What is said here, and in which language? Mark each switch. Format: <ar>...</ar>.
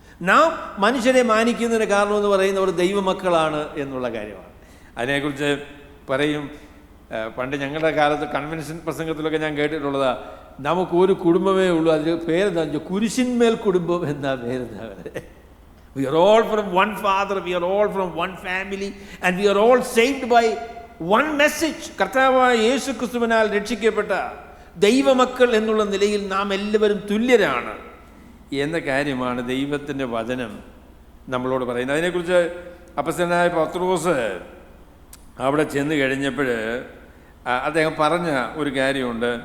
<ml>നാം മനുഷ്യരെ മാനിക്കുന്നതിന് കാരണമെന്ന് പറയുന്നവർ ദൈവമക്കളാണ് എന്നുള്ള കാര്യമാണ്. അതിനെക്കുറിച്ച് പറയും. പണ്ട് ഞങ്ങളുടെ കാലത്ത് കൺവെൻഷൻ പ്രസംഗത്തിലൊക്കെ ഞാൻ കേട്ടിട്ടുള്ളതാ, നമുക്കൊരു കുടുംബമേ ഉള്ളൂ, അതിന് പേരെന്താ വെച്ചാൽ കുരിശിന്മേൽ കുടുംബം എന്നാ പേരെന്താ.</ml> <en>We are all from one father, we are all from one family, and we are all saved by one message.</en> <ml>കർത്താവായ യേശു ക്രിസ്തുവിനാൽ രക്ഷിക്കപ്പെട്ട ദൈവമക്കൾ എന്നുള്ള നിലയിൽ നാം എല്ലാവരും തുല്യരാണ് എന്ന കാര്യമാണ് ദൈവത്തിൻ്റെ വചനം നമ്മളോട് പറയുന്നത്. അതിനെക്കുറിച്ച് അപ്പസ്തലനായ പത്രോസ് അവിടെ ചെന്ന് കഴിഞ്ഞപ്പോൾ അദ്ദേഹം പറഞ്ഞ ഒരു കാര്യമുണ്ട്.</ml>